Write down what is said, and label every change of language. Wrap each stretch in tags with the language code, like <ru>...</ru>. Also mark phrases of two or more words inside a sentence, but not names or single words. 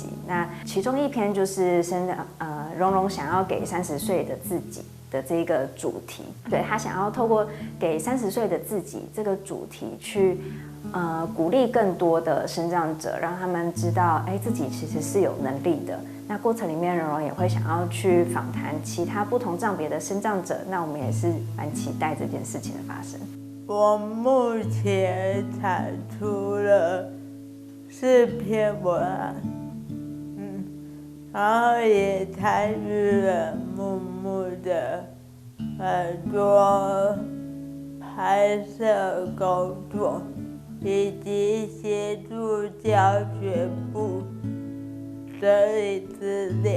<zh>那其中一篇就是蓉蓉想要給30歲的自己的這個主題，對，他想要透過給30歲的自己這個主題去鼓勵更多的身障者，讓他們知道，自己其實是有能力的。那過程裡面，蓉蓉也會想要去訪談其他不同障別的身障者，那我們也是蠻期待這件事情的發生。我目前產出了4篇文案，然後也參與了木木的很多拍攝工作，以及協助教學部整理資料。</zh>